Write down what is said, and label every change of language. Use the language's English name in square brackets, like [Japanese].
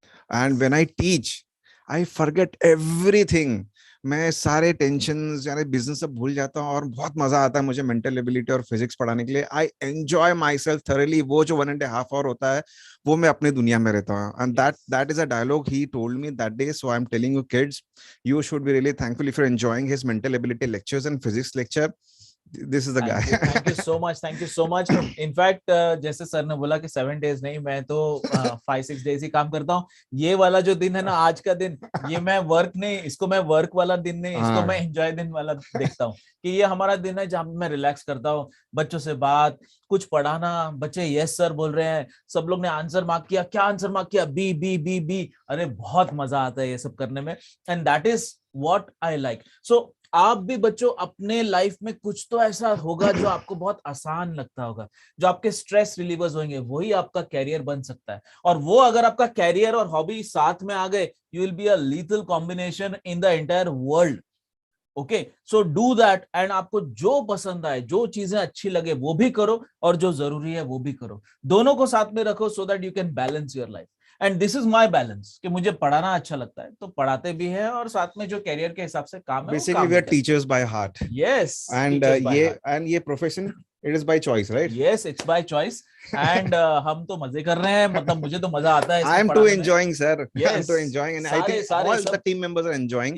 [English] and when I teach I forget everything, [Hindi] मैं सारे tension यानी बिजनेस सब भूल जाता हूँ और बहुत मजा आता है मुझे मेंटल एबिलिटी और फिजिक्स पढ़ाने के लिए। [English] I enjoy myself thoroughly. [Hindi] वो जो 1.5 hour होता है वो मैं अपनी दुनिया में रहता हूँ। [English] And that is a dialogue he told me that day. So I am telling you kids, you should be really thankful if you're enjoying his mental ability lectures and physics lecture. This is the guy. Thank you so much, thank you so much. In fact, [Hindi] जैसे sir ने बोला कि 7 days नहीं, मैं तो 5-6 days ही काम करता हूँ। ये वाला जो दिन है ना, आज का दिन, ये मैं वर्क नहीं, इसको मैं वर्क वाला दिन नहीं, इसको मैं एंजॉय दिन वाला देखता हूँ कि ये हमारा दिन है जहाँ मैं रिलैक्स करता हूँ। बच्चों से बात, कुछ पढ़ाना, बच्चे यस सर बोल रहे हैं, सब लोग ने आंसर मार्क किया, क्या आंसर मार्क किया? B B B B. अरे बहुत मजा आता है ये सब करने में, [English] And that is what I like. [Hindi] सो आप भी बच्चों अपने लाइफ में कुछ तो ऐसा होगा जो आपको बहुत आसान लगता होगा, जो आपके स्ट्रेस रिलीवर्स होंगे, वही आपका कैरियर बन सकता है। और वो अगर आपका कैरियर और हॉबी साथ में आ गए, [English] You will be a lethal combination in the entire world. Okay, so do that. [Hindi] And आपको जो पसंद आए, जो चीजें अच्छी लगे वो भी करो, और जो जरूरी है वो भी करो। दोनों को साथ में रखो [English] So that you can balance your life. And this is my balance [Hindi] कि मुझे पढ़ाना अच्छा लगता है तो पढ़ाते भी है, और साथ में जो कैरियर के हिसाब से काम है [English] Basically we are teachers by heart. Yes, and [Hindi] ये profession [English] it is by choice, right? Yes, it's by choice. [Hindi] And हम तो मजे कर रहे हैं, मतलब मुझे तो मजा आता है। [English] I am too enjoying, sir. Yes, I'm too enjoying, and I think all the team members are enjoying.